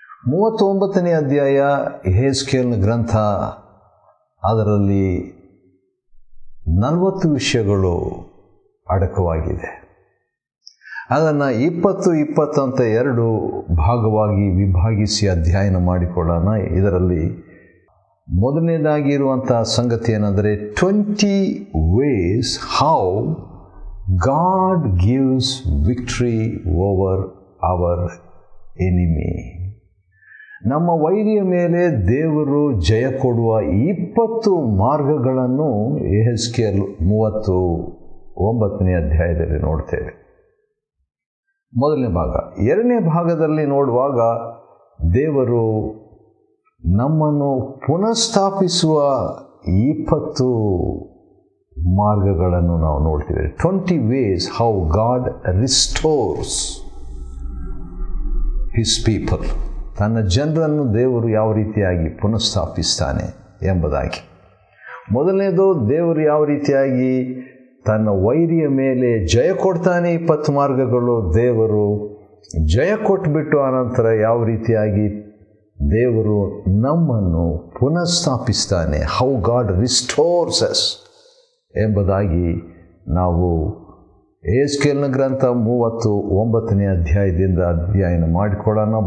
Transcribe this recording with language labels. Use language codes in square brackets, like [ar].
[kn] 39ನೇ ಅಧ್ಯಾಯ ಯೆಹೆಜ್ಕೇಲನ ಗ್ರಂಥ. ಅದರಲ್ಲಿ 40 ವಿಷಯಗಳು ಅಡಕವಾಗಿದೆ. ಅದನ್ನು 20 ಅಂತ 2 ಭಾಗವಾಗಿ ವಿಭಾಗಿಸಿ ಅಧ್ಯಯನ ಮಾಡಿಕೊಳ್ಳೋಣ. ಇದರಲ್ಲಿ ಮೊದಲನೇದಾಗಿ ಇರುವಂಥ ಸಂಗತಿ ಏನೆಂದರೆ [en] 20 ways how God gives victory over our enemy. [kn] ನಮ್ಮ ವೈರಿಯ ಮೇಲೆ ದೇವರು ಜಯ ಕೊಡುವ 20 ಮಾರ್ಗಗಳನ್ನು ಯೆಹೆಜ್ಕೇಲ್ 39ನೇ ಅಧ್ಯಾಯದಲ್ಲಿ ನೋಡ್ತೇವೆ. ಮೊದಲನೇ ಭಾಗ. ಎರಡನೇ ಭಾಗದಲ್ಲಿ ನೋಡುವಾಗ ದೇವರು ನಮ್ಮನ್ನು ಪುನಃಸ್ಥಾಪಿಸುವ 20 ಮಾರ್ಗಗಳನ್ನು ನಾವು ನೋಡ್ತೇವೆ. [en] 20 ways how God restores his people. [kn] ತನ್ನ ಜನರನ್ನು ದೇವರು ಯಾವ ರೀತಿಯಾಗಿ ಪುನಃಸ್ಥಾಪಿಸ್ತಾನೆ ಎಂಬುದಾಗಿ. ಮೊದಲನೇದು, ದೇವರು ಯಾವ ರೀತಿಯಾಗಿ ತನ್ನ ವೈರಿಯ ಮೇಲೆ ಜಯ ಕೊಡ್ತಾನೆ. 20 ಮಾರ್ಗಗಳು. ದೇವರು ಜಯ ಕೊಟ್ಟುಬಿಟ್ಟು ಆನಂತರ ಯಾವ ರೀತಿಯಾಗಿ ದೇವರು ನಮ್ಮನ್ನು ಪುನಃಸ್ಥಾಪಿಸ್ತಾನೆ, [en] how God restores us [kn] ಎಂಬುದಾಗಿ ನಾವು ಯೆಹೆಜ್ಕೇಲನ ಗ್ರಂಥ 39ನೇ ಅಧ್ಯಾಯದಿಂದ ಅಧ್ಯಯನ ಮಾಡಿಕೊಳ್ಳೋಣ.